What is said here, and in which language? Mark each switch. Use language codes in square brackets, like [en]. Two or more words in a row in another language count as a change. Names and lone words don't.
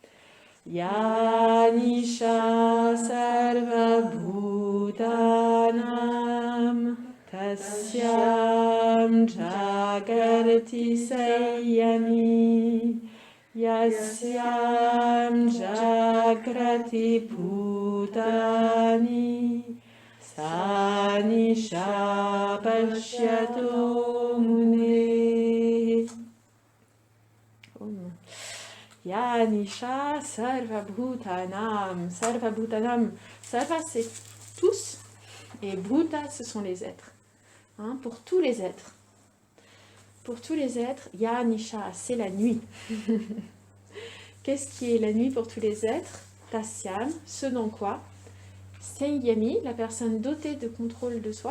[sa] Yanisha sarva bhutanam tasyam jagarati sanyami yasyam jagrati bhutani sanisha pashyato mune. Yanisha sarva bhutanam. Sarva bhutanam. [fr] Sarva c'est tous et bhuta ce sont les êtres. Hein, pour tous les êtres. Pour tous les êtres, Yanisha c'est la nuit. Qu'est-ce qui est la nuit pour tous les êtres? Tasyam, ce dans quoi? Sanyami, la personne dotée de contrôle de soi.